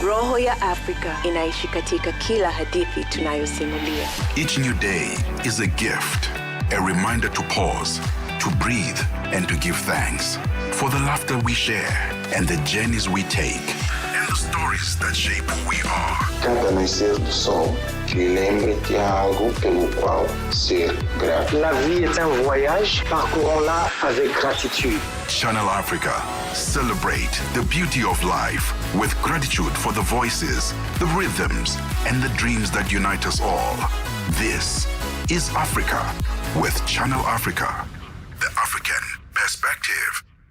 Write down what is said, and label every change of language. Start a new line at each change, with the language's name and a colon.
Swahili: Roho ya Afrika inaishi katika kila hadithi tunayosimulia.
English: Each new day is a gift, a reminder to pause, to breathe, and to give thanks for the laughter we share and the journeys we take and the stories that shape who we are.
Portuguese: Cada nascer do sol lhe lembre de algo pelo qual ser grato.
French: La vie est un voyage, parcourons-la avec gratitude.
English: Channel Africa. Celebrate the beauty of life with gratitude for the voices, the rhythms, and the dreams that unite us all. This is Africa with Channel Africa, the African perspective.